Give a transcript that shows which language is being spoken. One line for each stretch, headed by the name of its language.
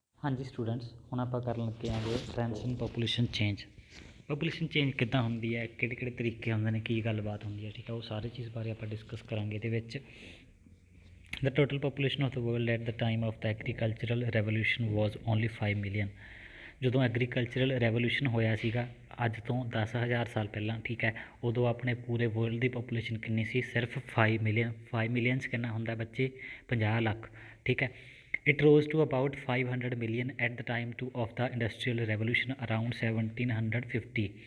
Punjabi: हाँ जी स्टूडेंट्स, ਹੁਣ ਆਪਾਂ ਕਰਨ ਲੱਗੇ ਆਂਗੇ
English: trends in population change
Punjabi: ਕਿੱਦਾਂ ਹੁੰਦੀ ਹੈ, ਕਿਹੜੇ ਤਰੀਕੇ ਹੁੰਦੇ ਨੇ, ਕੀ ਗੱਲਬਾਤ ਹੁੰਦੀ ਹੈ। ਠੀਕ ਹੈ, ਉਹ ਸਾਰੀ ਚੀਜ਼ ਬਾਰੇ ਆਪਾਂ ਡਿਸਕਸ ਕਰਾਂਗੇ ਇਹਦੇ ਵਿੱਚ।
English: The total population of the world at the time of the agricultural revolution was only 5 million।
Punjabi: ਜਦੋਂ ਐਗਰੀਕਲਚਰਲ ਰੈਵੋਲੂਸ਼ਨ ਹੋਇਆ ਸੀਗਾ ਅੱਜ ਤੋਂ 10,000 ਸਾਲ ਪਹਿਲਾਂ, ਠੀਕ ਹੈ, ਉਦੋਂ ਆਪਣੇ ਪੂਰੇ ਵਰਲਡ ਦੀ ਪੋਪੂਲੇਸ਼ਨ ਕਿੰਨੀ ਸੀ? ਸਿਰਫ 5 ਮਿਲੀਅਨ। 5 ਮਿਲੀਅਨ 'ਚ ਕਿੰਨਾ ਹੁੰਦਾ ਬੱਚੇ? 50 ਲੱਖ। ਠੀਕ ਹੈ,
English: it rose to about 500 million at the time of the industrial revolution around 1750।